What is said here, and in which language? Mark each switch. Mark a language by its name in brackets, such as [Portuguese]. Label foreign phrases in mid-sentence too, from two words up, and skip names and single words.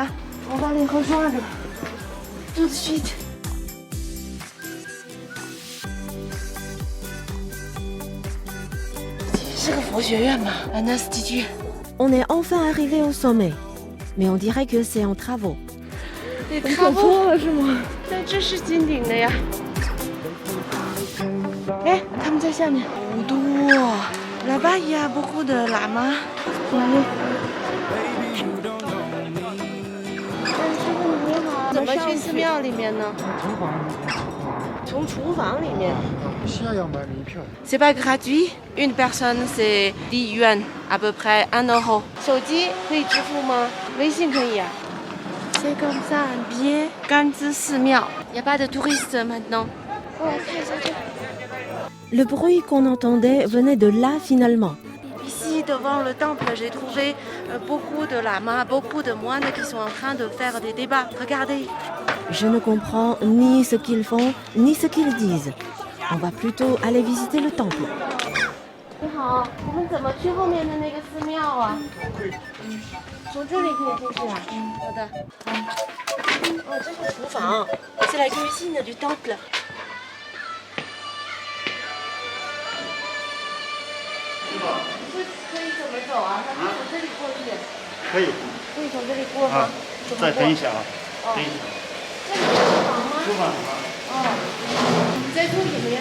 [French] On va les rejoindre tout de suite. C'est le Foshueyuan, un institut. On est enfin arrivé au sommet, mais on dirait que c'est en travaux. Des travaux, [Chinese] 但这是金顶的呀。哎，他们在下面，好多。 [French] Là-bas, il y a beaucoup de lamas. [Chinese] 怎么去寺庙里面呢？从厨房里面。需要买门票。 [French] C'est pas gratuit. Une personne, c'est 10 yuan, à peu près 1 euro. [Chinese] 手机可以支付吗？微信可以啊。 [French] C'est comme ça, un billet. [Chinese] 甘孜寺庙。 [French] Il n'y a pas de touristes maintenant. Le bruit qu'on entendait venait de là finalement. Ici, devant le temple, j'ai trouvé beaucoup de lamas, beaucoup de moines qui sont en train de faire des débats. Regardez. Je ne comprends ni ce qu'ils font, ni ce qu'ils disent. On va plutôt aller visiter le temple. [Chinese] 你好，我们怎么去后面的那个寺庙啊？从这里可以进去啊？好的。哦，这是厨房， [French] c'est la cuisine du temple。 [Chinese] 可以怎么走啊？他可以从这里过去。可以。可以从这里过吗？再等一下啊，等一下。这是厨房吗？厨房。哦。你在做什么呀？